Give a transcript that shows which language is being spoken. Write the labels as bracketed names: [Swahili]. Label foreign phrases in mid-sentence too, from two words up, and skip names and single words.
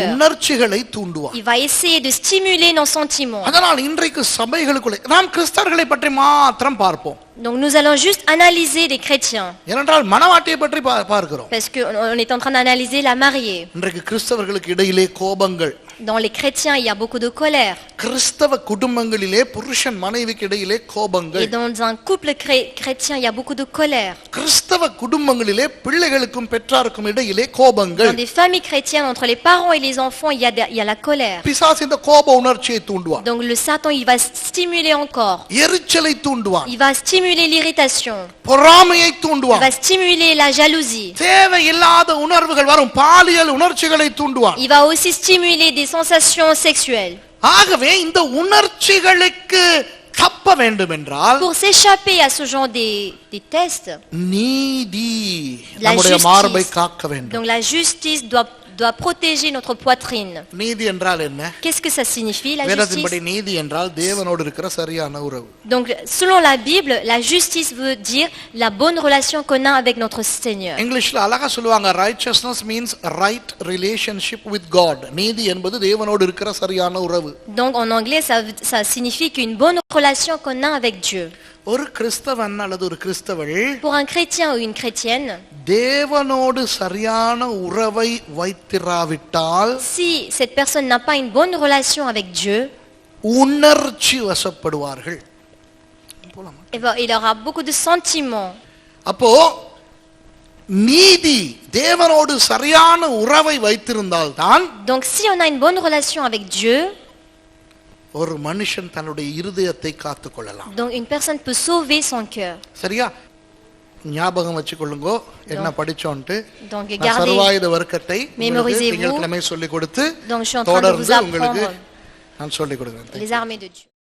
[French] cœur. [Tamil] உணர்ச்சிகளை தூண்டுவான். [French] Il va essayer de stimuler nos sentiments. [Tamil] அதனால் இன்றைக்கு சபைகளுக்குள்ளே நாம் கிறிஸ்தவர்களை பற்றி மாத்திரம் பார்ப்போம். [French] Donc nous allons juste analyser les chrétiens. [Tamil] ஏனென்றால் மணவாட்டியை பற்றி பார்க்கிறோம். [French] Parce qu'on est en train d'analyser la mariée. [Tamil] இன்றைக்கு கிறிஸ்தவர்களுக்கு இடையிலே கோபங்கள், [French] Dans les chrétiens, il y a beaucoup de colère. [Tamil] கிறிஸ்தவ குடும்பங்களிலே புருஷன் மனைவிக்கு இடையிலே [French] Et [Tamil] கோபங்கள், [French] dans un couple chrétien, il y a beaucoup de colère. [Tamil] கிறிஸ்தவ குடும்பங்களிலே பிள்ளைகளுக்கும் பெற்றாருக்கும் இடையிலே கோபங்கள். [French] Dans des familles chrétiennes, entre les parents et les enfants, il y a la colère. [Tamil] பிசாசு இந்த கோப உணர்ச்சியை தூண்டுவான். [French] Donc le Satan, il va stimuler encore. [Tamil] எரிச்சலை தூண்டுவான். [French] Il va stimuler l'irritation. [Tamil] பொறாமையை [French] Il [Tamil] தூண்டுவான். [French] va stimuler la jalousie. [Tamil] தேவையில்லாத உணர்வுகள் வரும், பாலியல் உணர்ச்சிகளை தூண்டுவான். [French] Il va aussi stimuler des sensations sexuelles. [Tamil] ஆகவே இந்த உணர்ச்சிகளுக்கு தப்ப வேண்டும் என்றால் [French] Pour s'échapper à ce genre des tests, [Tamil] நீதி [French] La [Tamil] நம்முடைய [French] justice. [Tamil] மார்பை காக்க வேண்டும். [French] donc la justice doit protéger notre poitrine. [Tamil] நீதி என்றால் என்ன? [French] Qu'est-ce que ça signifie, la [Tamil] வேதத்தின்படி [French] justice? [Tamil] நீதி என்றால் தேவனோடு இருக்கிற சரியான உறவு. [French] Donc selon la Bible, la justice veut dire la bonne relation qu'on a avec notre Seigneur. [Tamil] இங்கிலீஷ்ல அழகா சொல்லுவாங்க, [English] righteousness means right relationship with God. [Tamil] நீதி என்பது தேவனோடு இருக்கிற சரியான உறவு. [French] Donc en anglais, ça signifie qu'une bonne relation qu'on a avec Dieu. [Tamil] ஒரு கிறிஸ்தவன் அல்லது ஒரு கிறிஸ்தவள் [French] Pour un chrétien ou une chrétienne, [Tamil] தேவனோடு சரியான உறவை வைத்திராவிட்டால் [French] si cette personne n'a pas une bonne relation avec Dieu, [Tamil] உணர்ச்சி வசப்படுவார்கள். [French] il aura beaucoup de sentiments. [Tamil] அப்போ நீதி தேவனோடு சரியான உறவை வைத்திருந்தால்தான் [French] Donc si on a une bonne relation avec Dieu, [Tamil] ஒரு மனுஷன் தன்னுடைய இருதயத்தை காத்துக் கொள்ளலாம். [French] donc une personne peut sauver son cœur. [Tamil] சரியா? ஞாபகம் வச்சுக்கொள்ளுங்கோ என்ன படிச்சோன்ட்டு. [French] Donc [Tamil] நான் [French] gardez, [Tamil] சர்வாயுத வர்க்கத்தை [French] Mémorisez-vous. [Tamil] திங்கட்கிழமை சொல்லிக் கொடுத்து [French] donc je suis en train de vous [Tamil] தொடர்ந்து உங்களுக்கு [French] apprendre [Tamil] நான் சொல்லிக் கொடுக்கிறேன். [French] les armées de Dieu.